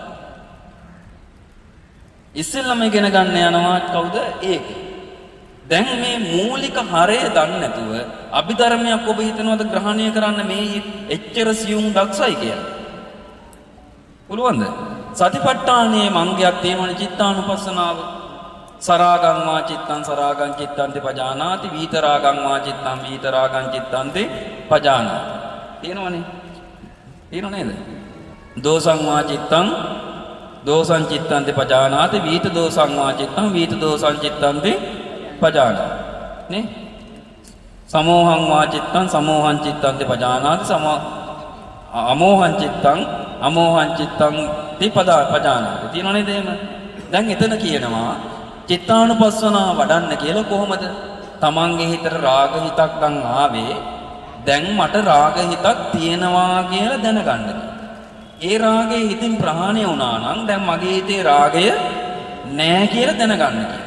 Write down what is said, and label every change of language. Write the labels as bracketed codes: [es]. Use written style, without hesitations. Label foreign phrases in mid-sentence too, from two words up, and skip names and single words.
[si] ඉස්සෙල්ලම ඉගෙන ගන්න යනවා කවුද? ඒක. දැන් මේ මූලික හරය දන්නේ නැතුව අභිධර්මයක් ඔබ හිතනවද ග්‍රහණය කරන්න මේ එච්චර සියුම් දක්ෂයි කියලා? පුළුවන්ද? සතිපට්ඨානයේ මංගයක් තියෙනවනේ චිත්තානුපස්සනාව. [pi] සරාගං වා චිත්තං සරාගං චිත්තන්ති පජානාති, විතරාගං වා චිත්තං විතරාගං චිත්තන්ති පජානාති. [si] තියෙනවනේ. තියෙනව නේද? [pi] දෝසං වා චිත්තං දෝසං චිත්තන්ති පජානාති, විත දෝසං වා චිත්තං විත දෝසං චිත්තන්ති පජානාති. [si] නේ? [pi] සමෝහං වා චිත්තං සමෝහං චිත්තන්ති පජානාති, අමෝහං චිත්තං අමෝහං චිත්තං පජානාති. [si] තියෙනව නේද එහෙම? දැන් එතන කියනවා චිත්තානුපස්සනා වඩන්න කියලා. කොහොමද? තමන්ගේ හිතට රාග හිතක් නම් ආවේ, දැන් මට රාග හිතක් තියෙනවා කියලා දැනගන්න. ඒ රාගය හිතින් ප්‍රහාණය වුණා නම් දැන් මගේ හිතේ රාගය නැහැ කියලා දැනගන්න කියලා.